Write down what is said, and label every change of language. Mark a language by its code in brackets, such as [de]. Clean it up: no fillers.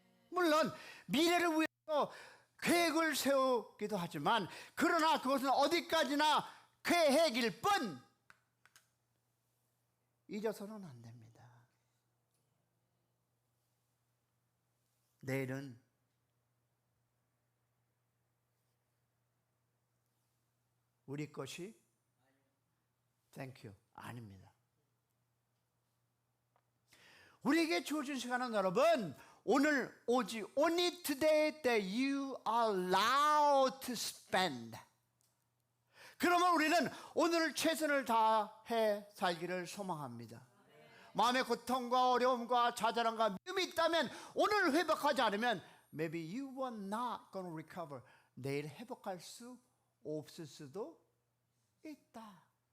[ko] 물론 미래를 위해서 계획을 세우기도 하지만 그러나 그것은 어디까지나 계획일 뿐 잊어서는 안 됩니다. 내일은 우리 것이 [en] Thank you. [ko] 아닙니다. 우리에게 주어진 시간은 여러분, 오늘 오직 [en] only today that you are allowed to spend. [ko] 그러면 우리는 오늘 최선을 다해 살기를 소망합니다. 마음의 고통과 어려움과 좌절함과 미움이 있다면 오늘 회복하지 않으면 [en] maybe you were not going to recover. [ko] 내일 회복할 수 없을 수도 있다.